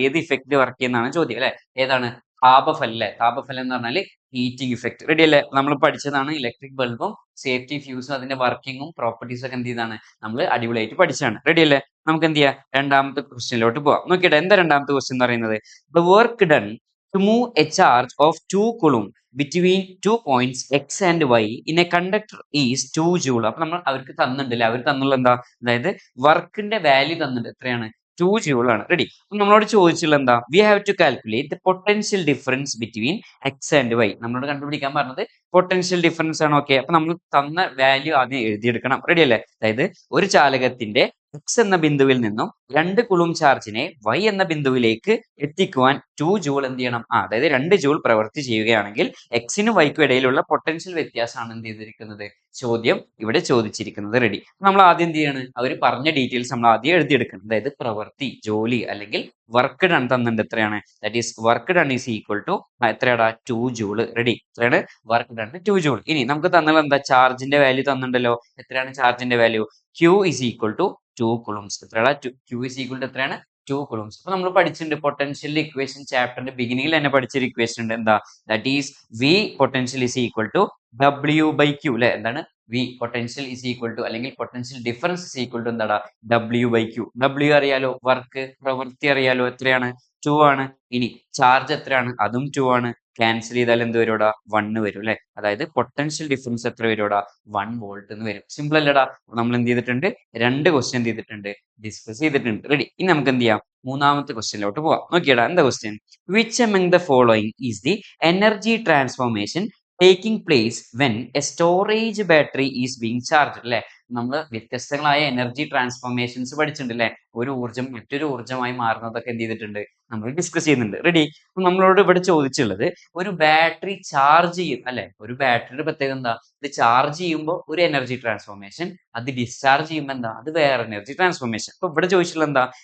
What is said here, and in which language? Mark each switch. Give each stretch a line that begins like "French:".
Malayalam: ഏത് effect work ചെയ്യുന്നതാണ് ചോദ്യം. അല്ലെ? ഏതാണ്? താപഫലം. അല്ലെ? താപഫലം എന്ന് പറഞ്ഞാൽ ഹീറ്റിംഗ് ഇഫക്റ്റ്. റെഡി അല്ലേ? നമ്മൾ പഠിച്ചതാണ്. ഇലക്ട്രിക് ബൾബും സേഫ്റ്റി ഫ്യൂസും അതിന്റെ വർക്കിങ്ങും പ്രോപ്പർട്ടീസും ഒക്കെ എന്ത് ചെയ്താണ് നമ്മൾ അടിപൊളിയായിട്ട് പഠിച്ചാണ്. റെഡി അല്ലേ? നമുക്ക് എന്ത് ചെയ്യാം, രണ്ടാമത്തെ ക്വസ്റ്റ്യനിലോട്ട് പോവാം. നോക്കിയിട്ട് എന്താ രണ്ടാമത്തെ ക്വസ്റ്റ്യൻ എന്ന് പറയുന്നത്?
English: The work done to move a charge of 2 coulomb between 2 points x and y in a conductor is 2 joule.
Malayalam: അപ്പൊ നമ്മൾ അവർക്ക് തന്നിട്ടില്ല, അവർ തന്നുള്ള എന്താ, അതായത് വർക്കിന്റെ വാല്യൂ തന്നിട്ട് എത്രയാണ്? 2 joule ആണ്. റെഡി. അപ്പൊ നമ്മളോട് ചോദിച്ചുള്ള എന്താ?
English: We have to calculate the potential difference between X and Y.
Malayalam: നമ്മളോട് കണ്ടുപിടിക്കാൻ പറഞ്ഞത് പൊട്ടൻഷ്യൽ ഡിഫറൻസ് ആണ്. ഓക്കെ, അപ്പൊ നമ്മൾ തന്ന വാല്യൂ ആദ്യം എഴുതിയെടുക്കണം. റെഡി അല്ലേ? അതായത് ഒരു ചാലകത്തിന്റെ എക്സ് എന്ന ബിന്ദുവിൽ നിന്നും 2 കുളും ചാർജിനെ വൈ എന്ന ബിന്ദുവിലേക്ക് എത്തിക്കുവാൻ 2 ജൂൾ എന്ത് ചെയ്യണം? അതായത് 2 ജൂൾ പ്രവൃത്തി ചെയ്യുകയാണെങ്കിൽ എക്സിനും വൈക്കും ഇടയിലുള്ള പൊട്ടൻഷ്യൽ വ്യത്യാസമാണ് എന്ത് ചെയ്തിരിക്കുന്നത്, ചോദ്യം ഇവിടെ ചോദിച്ചിരിക്കുന്നത്. റെഡി. നമ്മൾ ആദ്യം എന്ത് ചെയ്യാണ്, അവർ പറഞ്ഞ ഡീറ്റെയിൽസ് നമ്മൾ ആദ്യം എഴുതിയെടുക്കണം. അതായത് പ്രവൃത്തി, ജോലി അല്ലെങ്കിൽ വർക്ക് ഡൺ തന്നിട്ടുണ്ട്. എത്രയാണ്?
English: that is work done is equal to
Malayalam: എത്രയാടാ? 2 joule. Ready. എത്രയാണ്? Work done 2 joule. ഇനി നമുക്ക് തന്നാൽ എന്താ? ചാർജിന്റെ വാല്യൂ തന്നിട്ടുണ്ടല്ലോ. എത്രയാണ് ചാർജിന്റെ value?
English: Q is equal to 2 coulombs.
Malayalam: എത്രയാണ്?
English: Q is equal to
Malayalam: എത്രയാണ്?
English: 2 coulombs.
Malayalam: അപ്പൊ നമ്മൾ പഠിച്ചിട്ടുണ്ട് പൊട്ടൻഷ്യൽ ഇക്വേഷൻ ചാപ്റ്ററിന്റെ ബിഗിനിങ്ങിൽ തന്നെ പഠിച്ചൊരു ഇക്വേഷൻ ഉണ്ട്. എന്താ?
English: That is V potential is equal to W by Q.
Malayalam: അല്ലെ? എന്താണ്?
English: V potential is equal to,
Malayalam: അല്ലെങ്കിൽ
English: potential difference is equal to
Malayalam: എന്താടാ?
English: W by Q.
Malayalam: W അറിയാലോ, വർക്ക് പ്രവൃത്തി അറിയാലോ, എത്രയാണ്? 2 ആണ്. ഇനി ചാർജ് എത്രയാണ്? അതും 2 ആണ്. ക്യാൻസൽ ചെയ്താൽ എന്ത് വരും? 1 വരും. അല്ലെ? അതായത് പൊട്ടൻഷ്യൽ ഡിഫറൻസ് എത്ര വരും? 1 വോൾട്ട് എന്ന് വരും. സിമ്പിൾ അല്ലടാ? നമ്മൾ എന്ത് ചെയ്തിട്ടുണ്ട്? രണ്ട് ക്വസ്റ്റ്യൻ എന്ത് ചെയ്തിട്ടുണ്ട്? ഡിസ്കസ് ചെയ്തിട്ടുണ്ട്. റെഡി. ഇനി നമുക്ക് എന്ത് ചെയ്യാം, മൂന്നാമത്തെ ക്വസ്റ്റ്യനിലോട്ട് പോവാം. നോക്കിയടാ, എന്താ question?
English: Which among the following is the energy transformation taking place when a storage battery is being charged?
Malayalam: അല്ലെ? നമ്മൾ വ്യത്യസ്തങ്ങളായ എനർജി ട്രാൻസ്ഫോർമേഷൻസ് പഠിച്ചിട്ടുണ്ട്. അല്ലെ? ഒരു ഊർജ്ജം മറ്റൊരു ഊർജ്ജമായി മാറുന്നതൊക്കെ എന്ത് ചെയ്തിട്ടുണ്ട്, നമ്മൾ ഡിസ്കസ് ചെയ്യുന്നുണ്ട്. റെഡി. നമ്മളോട് ഇവിടെ ചോദിച്ചുള്ളത് ഒരു ബാറ്ററി ചാർജ് ചെയ്യും. അല്ലെ? ഒരു ബാറ്ററിയുടെ പ്രത്യേകത എന്താ? ഇത് ചാർജ് ചെയ്യുമ്പോൾ ഒരു എനർജി ട്രാൻസ്ഫോർമേഷൻ, അത് ഡിസ്ചാർജ് ചെയ്യുമ്പോൾ എന്താ, അത് വേറെ എനർജി ട്രാൻസ്ഫോർമേഷൻ. അപ്പൊ ഇവിടെ ചോദിച്ചിട്ടുള്ള എന്താ?